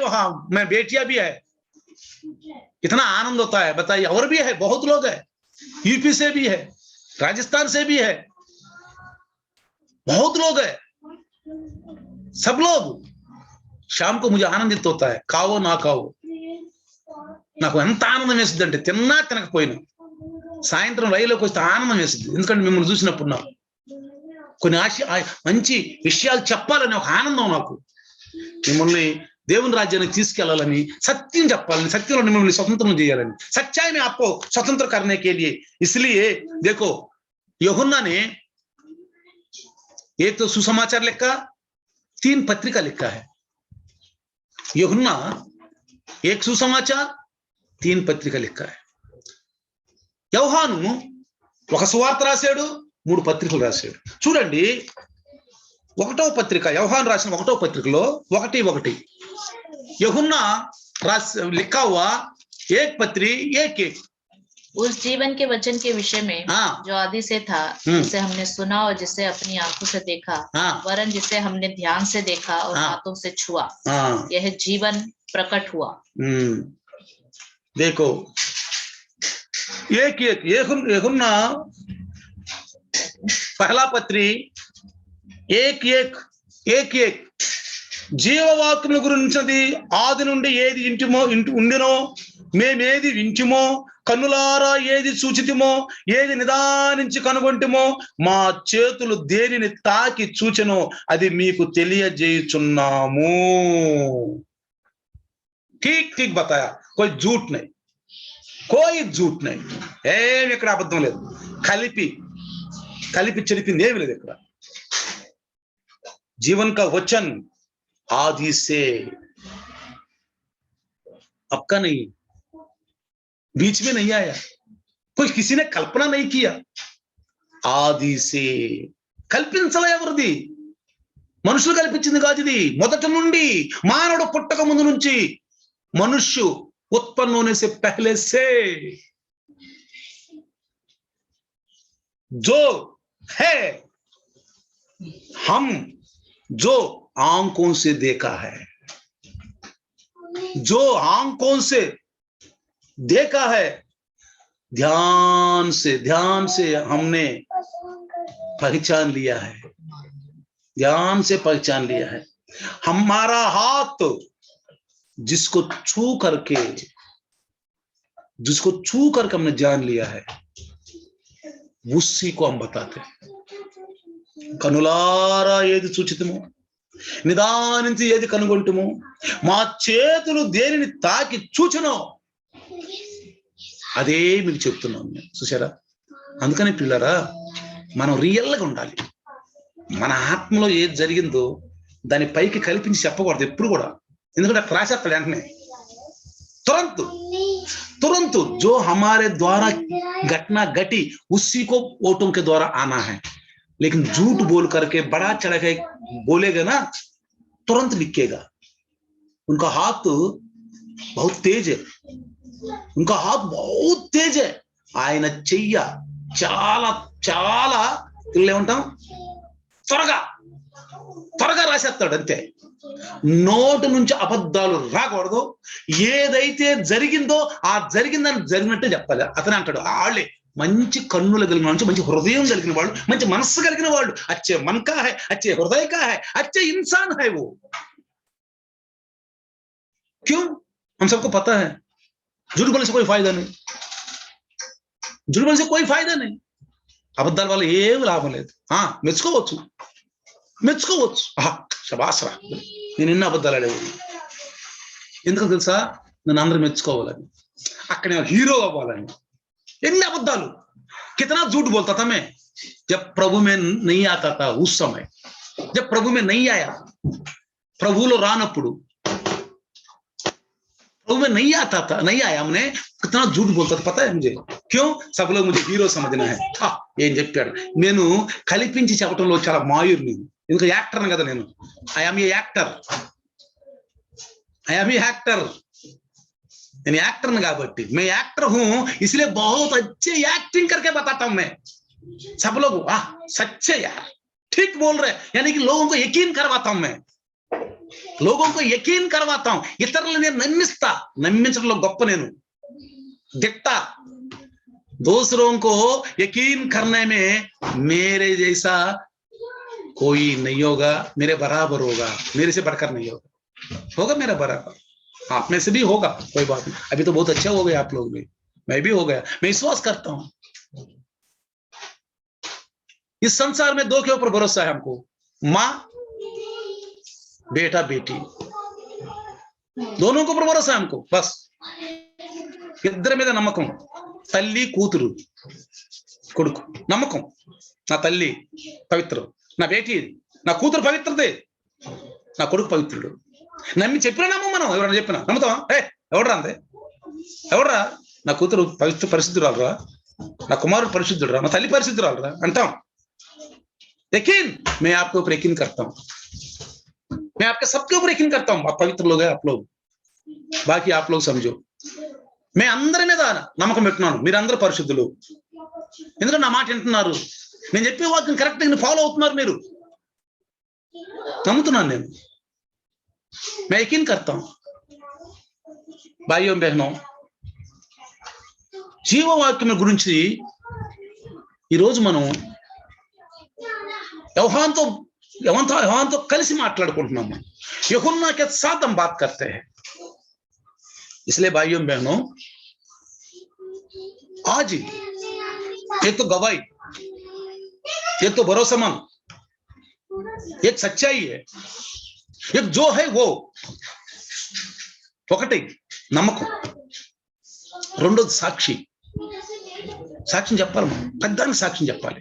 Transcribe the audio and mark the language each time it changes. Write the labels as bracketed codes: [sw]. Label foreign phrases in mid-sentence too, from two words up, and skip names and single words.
[hi] वहां मैं बेटियां भी है. कितना आनंद होता है बताइए. और भी है, बहुत लोग है, यूपी से भी है, राजस्थान से भी है, बहुत लोग है. सब लोग शाम को मुझे आनंदित होता है. [te] కావో నా కావో నాకు ఎంత ఆనందం వేస్తుంది అంటే తిన్నా తినకపోయినా సాయంత్రం రైలులోకి వస్తే ఆనందం వేస్తుంది. ఎందుకంటే మిమ్మల్ని చూసినప్పుడు నాకు కొన్ని మంచి విషయాలు చెప్పాలని ఒక ఆనందం. నాకు మిమ్మల్ని దేవుని రాజ్యానికి తీసుకెళ్లాలని, సత్యం చెప్పాలని, సత్యంలో మిమ్మల్ని స్వతంత్రం చేయాలని. [hi] सच्चाई में आपको स्वतंत्र करने के लिए. इसलिए देखो यूहन्ना ने एक तो सुसमाचार लिखा, 3 पत्रिका लिखा है. यूहन्ना एक सुसमाचार, 3 पत्रिका लिखा है. [te] యోహాను ఒక సువార్త రాశాడు, 3 పత్రికలు రాశాడు. చూడండి, 1వ పత్రిక, యోహాను రాసిన 1వ పత్రికలో 1:1 యూహన్నా [hi] लिखा हुआ 1 पत्री 1:1. उस जीवन के वचन के विषय में जो आदि से था, जिसे हमने सुना और जिसे अपनी आंखों से देखा, वरन जिसे हमने ध्यान से देखा और हाथों से छुआ, यह जीवन प्रकट हुआ. देखो 1:1 यूहन्ना पहला पत्री 1:1 [te] జీవవాక్యముల గురించినది ఆది నుండి ఏది ఉండినో, మేమేది వింటిమో, కన్నులారా ఏది చూచితిమో, ఏది నిదానించి కనుగొంటిమో, మా చేతులు దేనిని తాకి చూచెనో అది మీకు తెలియజేయుచున్నాము. [hi] ठीक बताया, कोई झूठ नहीं. [te] ఏమి ఇక్కడ అబద్ధం లేదు. కలిపి చెరిపింది ఏమి లేదు ఇక్కడ. [hi] जीवन का वचन आदि से आपका नहीं, बीच में नहीं आया, कोई किसी ने कल्पना नहीं किया. [te] ఆది से కల్పించలే ఎవరిది, మనుషులు కల్పించింది కాదు. ఇది మొదటి నుండి, మానవుడు పుట్టక ముందు నుంచి, [hi] मनुष्य उत्पन्न होने से पहले से जो है, हम जो आंखों से देखा है, जो आंखों से देखा है, ध्यान से हमने पहचान लिया है. ध्यान से पहचान लिया है. हमारा हाथ जिसको छू करके हमने जान लिया है, उसी को हम बताते हैं. [te] కనులారా ఏది చూచితమో, నిదానించి ఏది కనుగొంటమో, మా చేతులు దేనిని తాకి చూచునో అదే మీకు చెప్తున్నాను. చూసారా? అందుకని పిల్లరా, మనం రియల్గా ఉండాలి. మన ఆత్మలో ఏది జరిగిందో దాని పైకి కల్పించి చెప్పకూడదు ఎప్పుడు కూడా. ఎందుకంటే అక్కడ రాసేస్తాడు వెంటనే [hi] तुरंत जो हमारे द्वारा घटना घटी उसी को वोटों के द्वारा आना है, लेकिन झूठ बोल करके बड़ा चढ़ा के बोलेगा ना, तुरंत लिखेगा। उनका हाथ बहुत तेज है, उनका हाथ बहुत तेज है। [te] ఆయన చెయ్య చాలా చాలా ఏమంటాం త్వరగా రాసేస్తాడు అంతే. నోటు నుంచి అబద్ధాలు రాకూడదు. ఏదైతే జరిగిందో ఆ జరిగిందని జరిగినట్టే చెప్పాలి. అతనే అంటాడు, వాళ్ళే మంచి కన్నులు కలిగిన వాళ్ళు, మంచి హృదయం కలిగిన వాళ్ళు, మంచి మనస్సు కలిగిన వాళ్ళు, [hi] అచ్చే मन का है, अच्छे हृदय का है, अच्छे इंसान है वो। क्यों? हम सबको पता है झूठ बोलने से कोई फायदा नहीं, झूठ बोलने से कोई फायदा नहीं, [te] అబద్ధాల వల్ల ఏమి లాభం లేదు. మెచ్చుకోవచ్చు, శబాస్రా నేను ఎన్ని అబద్ధాలు ఆడేవాడు. ఎందుకు తెలుసా? నన్ను అందరూ మెచ్చుకోవాలని, అక్కడ నేను హీరో అవ్వాలని. ఎన్ని అబద్ధాలు, [hi] कितना झूठ बोलता था मैं जब प्रभु में नहीं आता था। उस समय जब प्रभु में नहीं आया, [te] ప్రభువులో రానప్పుడు, [hi] प्रभु में नहीं आता था, नहीं आया, हमने कितना झूठ बोलता था पता है मुझे। क्यों? सब लोग मुझे हीरो समझना है। [te] ఏం చెప్పాడు? నేను కల్పించి చెప్పడంలో చాలా మాయూర్ని, ఎందుకంటే యాక్టర్ని కదా నేను. [en] I am a actor, [te] నేను యాక్టర్ని కాబట్టి [hi] मैं एक्टर हूं, इसलिए बहुत अच्छे एक्टिंग करके बताता हूं मैं। सब लोग वाह सच्चे यार, ठीक बोल रहे, यानी कि लोगों को यकीन करवाता हूं मैं, लोगों को यकीन करवाता हूं। [te] ఇతరులను నేను నమ్మించడంలో గొప్ప నేను, దిట్ట। [hi] दूसरों को यकीन करने में मेरे जैसा कोई नहीं होगा, मेरे बराबर होगा, मेरे से बढ़कर नहीं होगा मेरा बराबर। आप में से भी होगा, कोई बात नहीं। अभी तो बहुत अच्छा हो गया आप लोग में, मैं भी हो गया, मैं विश्वास करता हूं। इस संसार में दो के ऊपर भरोसा है हमको, माँ बेटा बेटी, दोनों के ऊपर भरोसा है हमको। [te] बस ఇద్దరి మీద నమ్మకం, తల్లి కూతురు కొడుకు నమ్మకం। నా తల్లి పవిత్రం, నా బేటీ, నా కూతురు పవిత్రదే, నా కొడుకు పవిత్రుడు। నమ్మి చెప్పినా నమ్మ, మనం ఎవరైనా చెప్పినా నమ్ముతావా? ఎవడరా అంతే, ఎవడరా? నా కూతురు పరిశుద్ధురాలరా, నా కుమారుడు పరిశుద్ధుడురా, నా తల్లి పరిశుద్ధురాలరా అంటాం। [hi] यकीन मैं आपके ऊपर यकीन करता हूं, मैं आपके सबके ऊपर यकीन करता हूं। आप पवित्र लोग हैं आप लोग, बाकी आप लोग समझो। [te] मैं అందరి మీద నమ్మకం పెట్టున్నాను, మీరందరూ పరిశుద్ధులు, ఎందుకంటే నా మాట వింటున్నారు, నేను చెప్పే వాక్యం కరెక్ట్ గా ఫాలో అవుతున్నారు, మీరు నమ్ముతున్నాను నేను। [hi] मैं यकीन करता हूं भाइयों बहनों, [te] జీవవాక్యం గురించి ఈరోజు మనం యోహానుతో కలిసి మాట్లాడుకుంటున్నాము। [hi] यूहन्ना के साथ हम बात करते हैं। इसलिए भाइयों बहनों, आज एक तो गवाही, एक तो भरोसेमंद, एक सच्चाई है, एक जो है वो [te] ఒకటి నమ్మకం, రెండోది సాక్ష్యం చెప్పాలి, మనం పెద్దానికి సాక్ష్యం చెప్పాలి।